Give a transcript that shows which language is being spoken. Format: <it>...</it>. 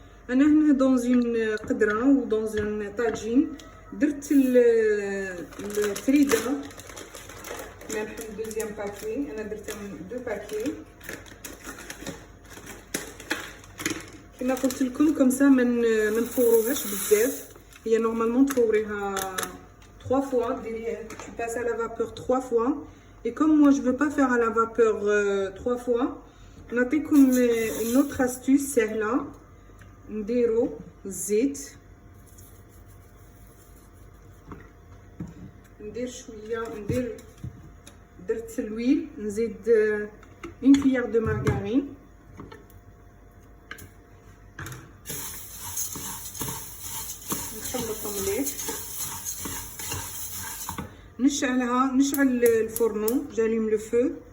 <ar>انا هنا دونزين قدره ودونزين طاجين درت الفريده ملح دوزيام باكي. انا درت 2 باكي كما قلت لكم، كومسا ما نفوروهاش بزاف.</ar> <fr>هي نورمالمون تفوريها 3 fois، tu passes à la vapeur 3 fois. Et comme moi je veux pas faire à la vapeur 3 fois, نعطيكم une autre astuce سهله.</fr> <ar>نديرو الزيت، ندير شويه، درت الويل، نزيد 1 cuillère de margarine، نخلطهم مليح، نشعل الفرن، جاليم لو فو.</ar>